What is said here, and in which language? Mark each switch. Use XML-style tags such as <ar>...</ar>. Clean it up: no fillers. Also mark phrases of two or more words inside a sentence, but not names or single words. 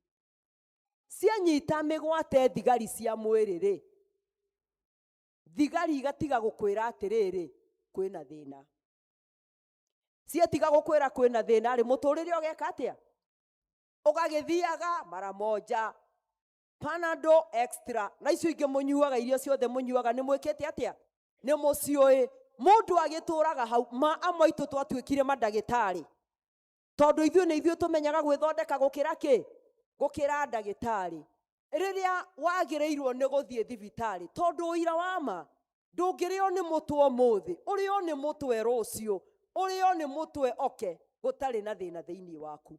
<ki>Cianyita mĩgwate thigari cia mwĩrĩ rĩ, thigari igatiga gũkwĩra atĩrĩrĩ kwĩna thĩna. Ciatiga gũkwĩra kwĩna thĩna rĩ, mũtũrĩre ũgeka atĩa? Ũgagĩthiaga</ki> <sw>mara moja,</sw> <ki>Panadol extra. Na icio ingĩ mũnyuaga, irio ciothe mũnyuaga nĩ mwĩkĩte atĩa? Nĩ mũciũĩ. Mũndũ agĩtũraga hau, amwe aitũ twatuĩkire mandagĩtarĩ, tondũ ithuĩ nĩ ithuĩ tũmenyaga gwĩthondeka gũkĩra kĩ? Gũkĩra ndagĩtarĩ. Rĩrĩa wagĩrĩirwo nĩ gũthiĩ thibitarĩ, tondũ ũira wa ma ndũngĩrĩo nĩ mũtwe ũmũthĩ, ũrĩo nĩ mũtwe rũciũ, ũrĩo nĩ mũtwe oke, gũtarĩ na thĩna thĩinĩ waku.</ki>